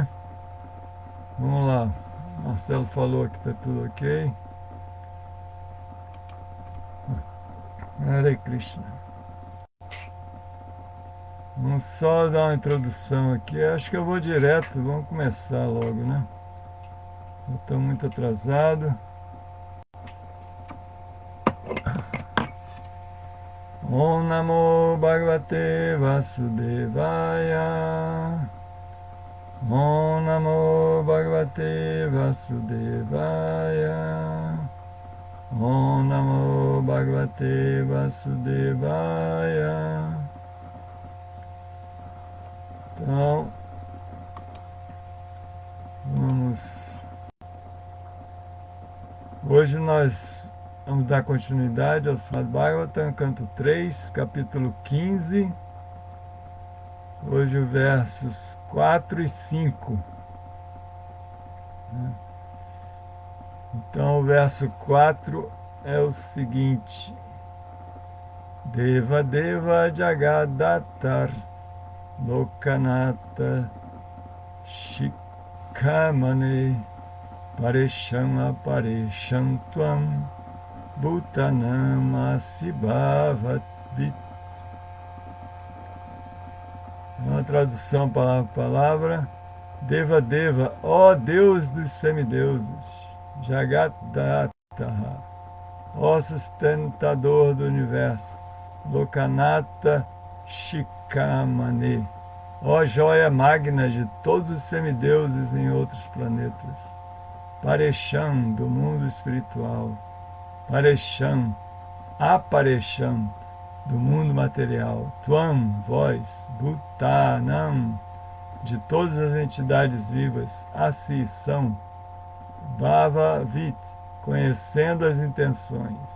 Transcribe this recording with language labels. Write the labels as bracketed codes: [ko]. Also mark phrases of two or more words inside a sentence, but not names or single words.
[pt] Vamos lá. Marcelo falou que está tudo ok. [sa] Hare Krishna. [pt] Vamos só dar uma introdução aqui. Acho que eu vou direto. Vamos começar logo, né? Eu estou muito atrasado. [sa] Om Namo Bhagavate Vasudevaya. Om Namo Bhagavate Vasudevaya. Om Namo Bhagavate Vasudevaya. [pt] Então, vamos. Hoje nós vamos dar continuidade ao Srimad Bhagavatam, canto 3, capítulo 15. Hoje os versos 4 e 5. Então o verso 4 é o seguinte: [sa] Deva Deva Jagadatar Lokanata Shikamane Paresham Aparesham Tvam Bhutanam Asibhavadvit. [pt] Uma tradução palavra por palavra. [sa] Deva Deva, [pt] ó Deus dos semideuses, Jagatdata, ó sustentador do universo, [sa] Lokanata Shikamane, [pt] ó joia magna de todos os semideuses em outros planetas, Paresham, do mundo espiritual, [sa] Paresham, Aparesham, [pt] do mundo material, Tvam, vós, Bhutanam, de todas as entidades vivas, assim são, Bhavavit, conhecendo as intenções.